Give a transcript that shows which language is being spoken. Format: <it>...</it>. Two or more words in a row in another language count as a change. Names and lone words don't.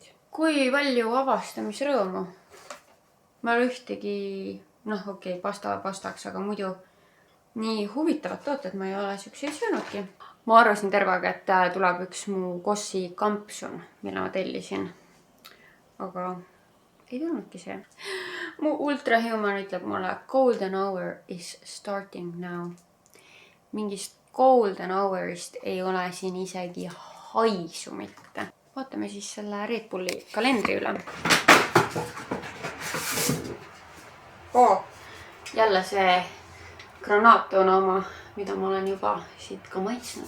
<et>Kui palju avastamisrõõmu. Ma ei ole ühtegi, pasta pastaks, aga muidu nii huvitavad tooted ma ei ole siukseid söönudki. Ma arvasin terve aeg, et tuleb üks mu Kossi kampsun, mille ma tellisin. Aga ei tulnudki see. Mu ultrahuman ütleb mulle,</et> <en>golden hour is starting now.</en> <et>Mingist</et> <en>golden hourist</en> <et>ei ole siin isegi haisu mitte. Vaatame siis selle Red Bulli kalendri üle. Jälle see granaattoon oma, mida ma olen juba siit ka maitsnud.</et>